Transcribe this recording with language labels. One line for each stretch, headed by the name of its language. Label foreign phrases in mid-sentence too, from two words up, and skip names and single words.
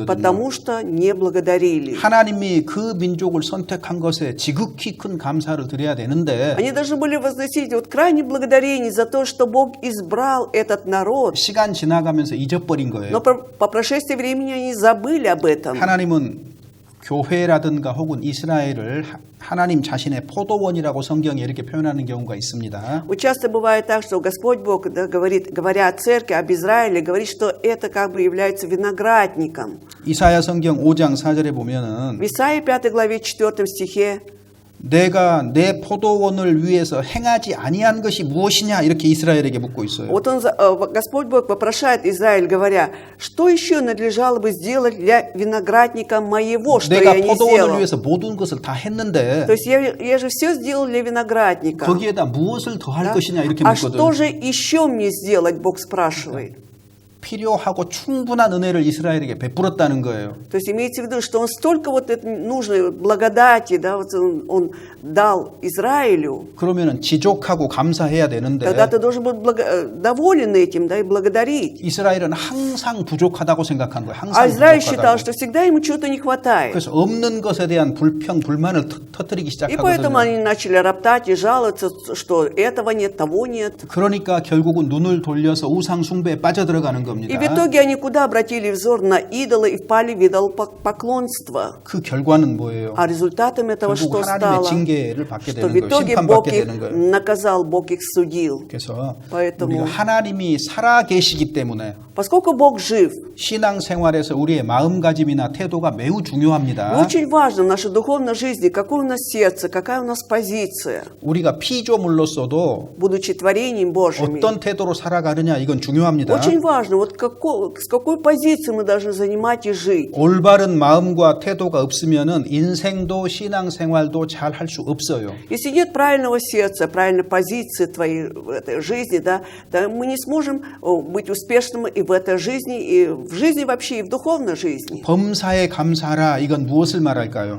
Russian: Потому что не благодарили.
Korean: 하나님이 그 민족을 선택한 것에 지극히 큰 감사를 드려야 되는데
Russian: Они должны были возносить вот крайне благодарение за то, что Бог избрал этот народ.
Korean: 시간 지나가면서 잊어버린 거예요.
Russian: Но по прошествии времени они забыли об этом.
Korean: 하나님은 교회라든가 혹은 이스라엘을 하나님 자신의 포도원이라고 성경에 이렇게 표현하는 경우가 있습니다.
Russian: Вот часто бывает так, что Господь Бог, да, говоря о церкви, об Израиле, говорит, что это как бы является виноградником.
Korean: 이사야 성경 5장 4절에 보면은
Russian: В Исаии 5 главе 4 стихе
Korean: 내가 내 포도원을 위해서 행하지 아니한 것이 무엇이냐 이렇게 이스라엘에게 묻고 있어요.
Russian: вот Господь Бог вопрошает Израиль, говоря, что еще надлежало бы сделать для виноградника моего, что
Korean: 내가
Russian: я не
Korean: 포도원을
Russian: сделал.
Korean: 위해서 모든 것을 다 했는데
Russian: То есть я же все сделал для виноградника.
Korean: 거기에다 무엇을 더 할
Russian: Да?
Korean: 것이냐 이렇게
Russian: А
Korean: 묻거든.
Russian: что же еще мне сделать, Бог спрашивает.
Korean: 필요하고 충분한 은혜를 이스라엘에게 베풀었다는 거예요.
Russian: То есть имеется в виду, что он столько вот это нужной благодати, да, вот он дал Израилю.
Korean: 그러면은 지족하고 감사해야 되는데
Russian: Тогда ты должен быть доволен этим, да, и благодарить.
Korean: 이스라엘은 항상 부족하다고 생각한 거예요.
Russian: А
Korean: 항상
Russian: Израиль считал,
Korean: 부족하다고.
Russian: что всегда ему чего-то не хватает.
Korean: 그래서 없는 것에 대한 불평, 불만을 터뜨리기
Russian: И поэтому
Korean: 시작하거든요.
Russian: они начали роптать и жаловаться, что этого нет, того нет.
Korean: 그러니까 결국은 눈을 돌려서 우상 숭배에 빠져들어가는 겁니다.
Russian: И в итоге они куда обратили взор? На идолы и впали в идолопоклонство.
Korean: 그 결과는 뭐예요?
Russian: А результатом этого
Korean: 결국
Russian: что
Korean: 하나님의
Russian: стало?
Korean: 징계를 받게
Russian: Что в
Korean: 되는 거예요.
Russian: итоге Бог
Korean: 심판받게
Russian: их
Korean: 되는 거예요.
Russian: наказал, Бог их судил.
Korean: 그래서
Russian: Поэтому-
Korean: 우리가 하나님이 살아 계시기 때문에
Russian: Поскольку Бог жив,
Korean: 신앙생활에서 우리의 마음가짐이나 태도가 매우 중요합니다.
Russian: очень важно в нашей духовной жизни, какое у нас сердце, какая у нас позиция,
Korean: 우리가 피조물로서도
Russian: будучи творением Божьим.
Korean: 어떤 태도로 살아가느냐 이건 중요합니다.
Russian: Очень важно, вот с какой позицией мы должны занимать и жить.
Korean: 올바른 마음과 태도가 없으면은 인생도 신앙생활도 잘 할 수 없어요.
Russian: Если нет правильного сердца, правильной позиции твоей в этой жизни, да, мы не сможем быть успешными и в этой жизни, и в жизни вообще, и в духовной жизни.
Korean: 범사에 감사하라 이건 무엇을 말할까요?